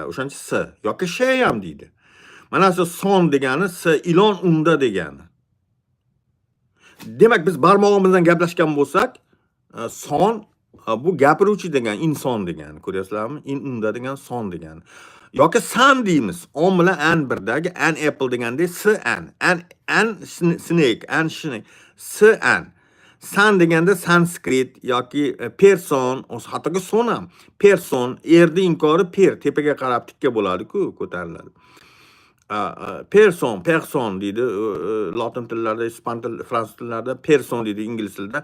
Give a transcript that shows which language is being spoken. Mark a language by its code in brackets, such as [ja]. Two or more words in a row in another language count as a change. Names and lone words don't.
[uz] O'shancha s yoki sh ham deydi. Mana shu son degani s ilon unda degani. Demak, biz barmog'imizdan gaplashgan bo'lsak, son bu gapiruvchi degani, inson degani. Ko'ryapsizlarmi? In unda degani son degani. Yoki san deymiz. On bilan an birdagi [en] an apple [uz] degandek s [en] an snake, an snake, [uz] s an. San deganda sanskrit yoki person, hattoki son ham. Person erdi inkori per, tepaga qarab tikka bo'ladi-ku, ko'tariladi. Person deydi lotin tillarida, ispan til, fransuz tillarida person deydi, ingliz tilida.